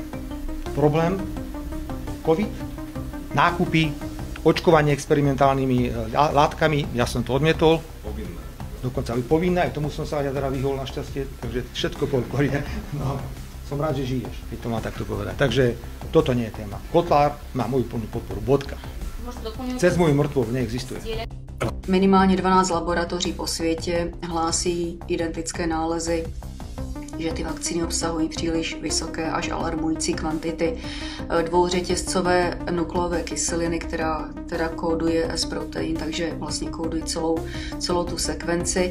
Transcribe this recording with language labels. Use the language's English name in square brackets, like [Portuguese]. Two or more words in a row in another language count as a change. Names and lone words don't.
[Slovak] Problém COVID, nákupy, očkovanie experimentálnymi látkami, ja som to odmietol. Povinné. Dokonca aj povinné, aj tomu som sa ja teda vyhol našťastie, takže všetko podporie. No, som rád, že žiješ, keď to má takto povedať. Takže toto nie je téma. Kotlár má moju plnú podporu, bodka. Cez moju mrtvolu neexistuje. [Czech] Minimálně 12 laboratoří po světě hlásí identické nálezy, že ty vakcíny obsahují příliš vysoké až alarmující kvantity dvouřetězcové nukleové kyseliny, která teda kóduje S-protein, takže vlastně kóduje celou tu sekvenci.